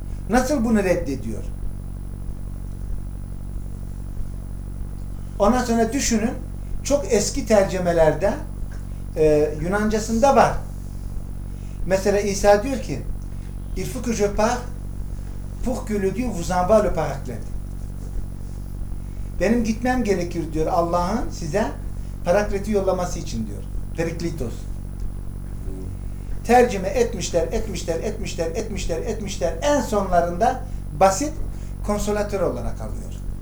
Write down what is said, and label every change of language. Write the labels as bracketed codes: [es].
[tr] Nasıl bunu reddediyor? Ondan sonra düşünün, çok eski tercümelerde Yunancasında var. Mesela İsa diyor ki [fr] il faut que je parte pour que le Dieu vous envoie le paraclet. [tr] Benim gitmem gerekir diyor Allah'ın size parakleti yollaması için diyor. Periklitos. Tercüme etmişler, etmişler, etmişler, etmişler, etmişler. En sonlarında basit konsolatör olarak alıyor.